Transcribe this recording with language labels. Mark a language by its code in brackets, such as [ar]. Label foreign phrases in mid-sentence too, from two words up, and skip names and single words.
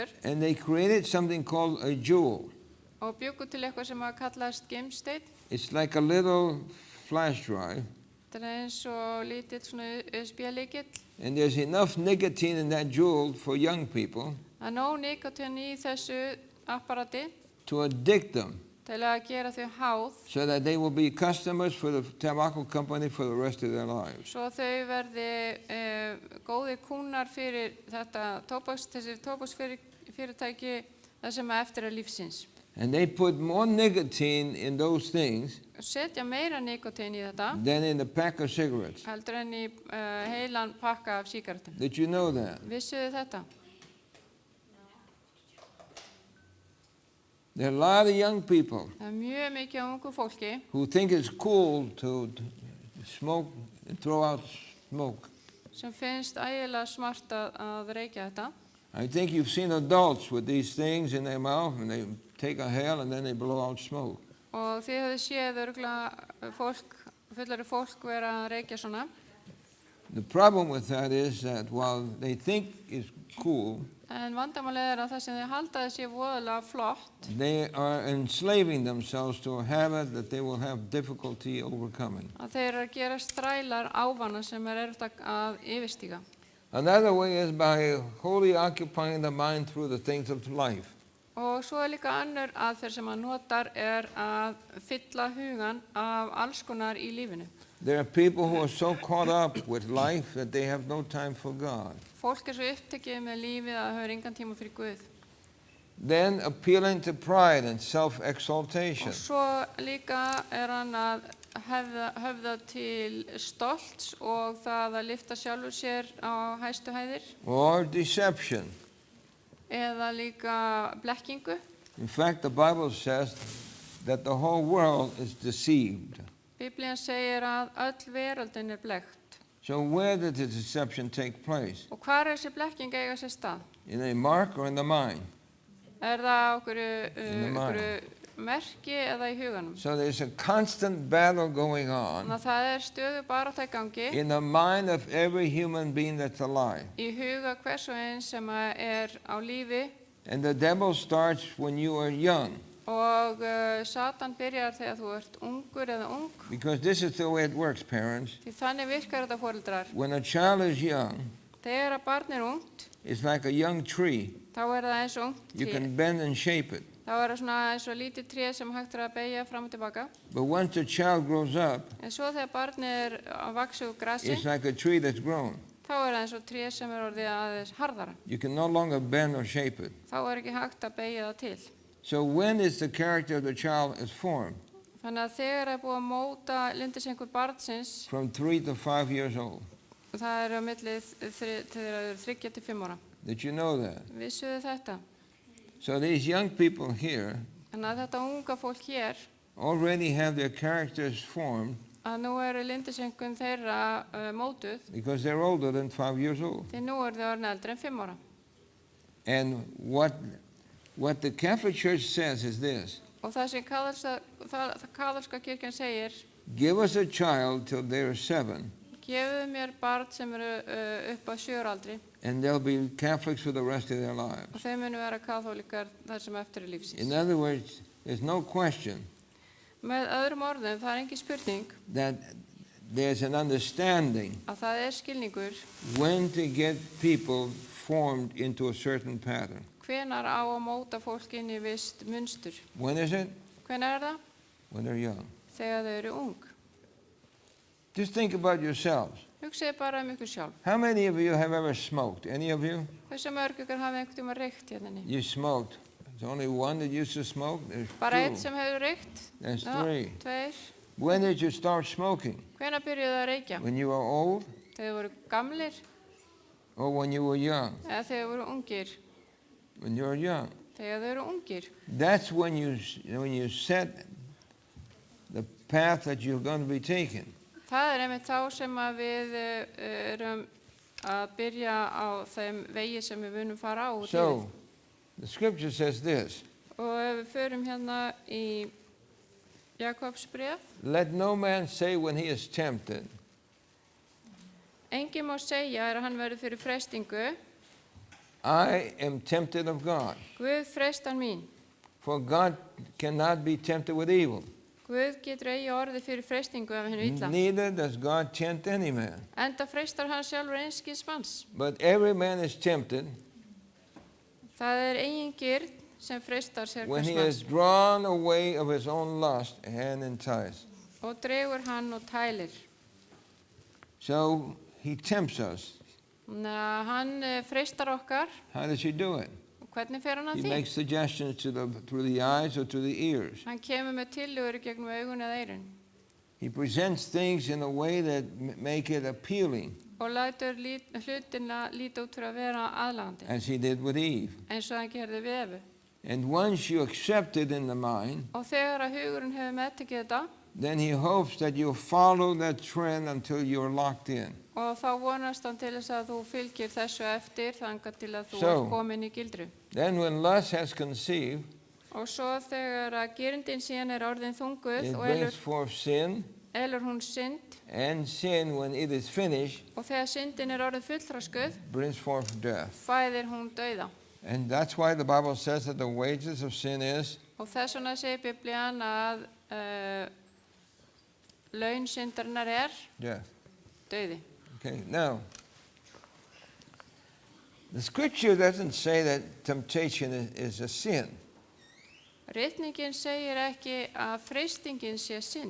[en] and they created something called a jewel. [is] og bjuggu til eitthvað sem kallast geimsteinn. [en] It's like a little flash drive, [is] Þetta er eins og lítill svona USB-lykill. [en] and there's enough nicotine in that jewel for young people [is] Það er nóg nikótín í þessu apparati [en] to addict them, [is] til að gera þau háð [en] so that they will be customers for the tobacco company for the rest of their lives. [is] svo þau verði góðir kúnnar fyrir þetta þessi tóbaksfyrirtæki það sem eftir er lífsins. [en] And they put more nicotine in those things [is] Setja meira nikótín í þetta [en] than in a pack of cigarettes. [is] heldur en í heilan pakka af sígarettum. [en] Did you know that? [is] Vissuðu þetta? [en] There are a lot of young people [is] Það er mjög mikið af ungu fólki [en] who think it's cool to smoke and throw out smoke. [is] sem finnst ægilega smart að reykja þetta. [en] I think you've seen adults with these things in their mouth and they take a hell and then they blow out smoke. [is] Og þið hefðu séð örugglega fullari fólk vera að reykja svona. [en] The problem with that is that while they think it's cool, [is] En vandamálið er að það sem þið halda þessi voðalega flott, [en] they are enslaving themselves to a habit that they will have difficulty overcoming. [is] að þeir eru að gera strælar ávana sem erfitt að yfirstíga. [en] Another way is by wholly occupying the mind through the things of life. [is] Og svo er líka önnur aðferð sem að notar er að fylla hugan af alls konar í lífinu. [en] There are people who are so caught up with life that they have no time for God. [is] Fólk er svo upptekið með lífið að það hefur engan tíma fyrir Guð. [en] Then appealing to pride and [is] Og [en] self-exaltation. [is] svo líka er hann að höfða til stolts og það að lyfta sjálfur sér á hæstu hæðir [en] Or deception. [is] eða líka blekkingu. [en] In fact, the Bible says that the whole world is deceived. [is] Biblían segir að öll veröldin er blekkt. [en] So where did the deception take place? [is] Og hvar er þessi blekking eiga sér stað? [en] In a mark or in the mind? [is] Er það [en] In the mind. [is] okkur merki eða í huganum? [en] So there's a constant battle going on [is] Þannig að það er stöðu barátta í gangi [en] in the mind of every human being that's alive. [is] í huga hvers og eins sem er á lífi [en] And the devil starts when you are young, [is] og Satan byrjar þegar þú ert ungur eða ung. [en] because this is the way it works, parents. [is] Því þannig virkar þetta foreldrar. [en] When a child is young, [is] Þegar að barn er ungt, [en] it's like a young tree. [is] þá er það eins og ungt [en] You [is] tré. [en] can bend and shape it. [is] Þá er það svona eins og lítið tré sem hægt er að beygja fram og tilbaka. [en] But once the child grows up, [is] En svo þegar barn er að vaxa úr grasi, [en] it's like a tree that's grown. [is] þá er það eins og tré sem er orðið aðeins harðara. [en] You can no longer bend or shape it. [is] Þá er ekki hægt að beygja það til. [en] So when is the character of the child is formed? [is] Þannig að þegar er búið að móta lindisengur barnsins, [en] From 3 to 5 years old. [is] það er á millið þegar þau eru 3 til 5 ára. [en] Did you know that? [is] Vissuðu þetta? [en] So these young people here [is] Þannig að þetta unga fólk hér, [en] already have their characters formed [is] að nú eru lindisengun þeirra mótuð, [en] because they're older than 5 years old. [is] því nú eru þau orðin eldri en 5 ára. [en] And what the Catholic Church says is this: [is] Og það sem kaþólska kirkjan segir, [en] give us a child till they're 7, [is] gefðu mér barn sem eru upp á 7 ára aldri [en] and they'll be Catholics for the rest of their lives. [is] og þau munu vera kaþólikar þar sem eftir er lífsins. [en] In other words, there's no question [is] Með öðrum orðum, það engin spurning [en] that there's an understanding [is] að það skilningur [en] when to get people formed into a certain pattern. [is] hvenar á að móta fólk inn í vist munstur. [en] When is it? [is] Hvenar það? [en] When they're young. [is] Þegar þau eru ung. [en] Just think about yourselves. [is] Hugsið bara ykkur sjálf. [en] How many of you have ever smoked? Any of you? [is] Hversu mörg ykkur hafi einhvern tíma reykt hérna inni? [en] You smoked. There's only one that used to smoke. There's [is] Bara einn [en] two. [is] sem hefur reykt? [en] There's [is] Já, [en] three. [is] tveir. [en] When did you start smoking? [is] Hvenær byrjuðu það að reykja? [en] When you were old [is] Þegar þau voru gamlir [en] or when you were young? [is] eða þegar þau voru ungir? [en] When you were young. [is] Þegar þau eru ungir. [en] That's when you set the path that you're going to be taking. [is] Það einmitt þá sem að við erum að byrja á þeim vegi sem við munum fara á út í. [en] So, the scripture says this. [is] Og ef við förum hérna í Jakobs bréf, [en] Let no man say when he is tempted, [is] enginn má segja að hann verður fyrir freistingu, [en] I am tempted of God. [is] Guð freistar mín. [en] For God cannot be tempted with evil. [is] Guð getur eigi orðið fyrir freistingu af hennu illa. [en] Neither does God tempt any man. [is] Enda freistar hann sjálfur einskis manns. [en] But every man is tempted [is] Það eigin girð sem freistar sér [en] when [is] hvers [en] he [is] manns [en] is drawn away of his own lust and enticed. [is] og dregur hann og tælir. [en] So he tempts us. [is] Hann freistar okkar. [en] How does he do it? [is] Og hvernig fer hann að [en] He [is] því? [en] makes suggestions through the eyes or through the ears. [is] Hann kemur með tillögur gegnum augun eða eyrun [en] He presents things in a way that make it appealing, [is] og lætur hlutina líta út fyrir að vera aðlagandi, [en] as he did with Eve. [is] eins og hann gerði við Evu. [en] And once you accept it in the mind, [is] Og þegar að hugurinn hefur meðtekið þetta, [en] then he hopes that you'll follow that trend until you're locked in. [is] og þá vonast hann til þess að þú fylgir þessu eftir þangað til að þú [en] So- [is] ert komin í gildru. [en] Then when lust has conceived, [is] Og svo þegar að gerindin síðan er orðin þunguð [en] it [is] og [en] brings forth sin, [is] elur hún synd, [en] and sin, when it is finished, [is] og þegar syndin er orðin fullþroskuð, [en] brings forth death. [is] fæðir hún dauða. [en] And that's why the Bible says that the wages of sin is [is] Og þess vegna segir Biblían að laun syndarinnar er [en] death. [is] dauði. [en] Okay, now, the scripture doesn't say that temptation is a sin. [is] Ritningin segir ekki að freistingin sé synd.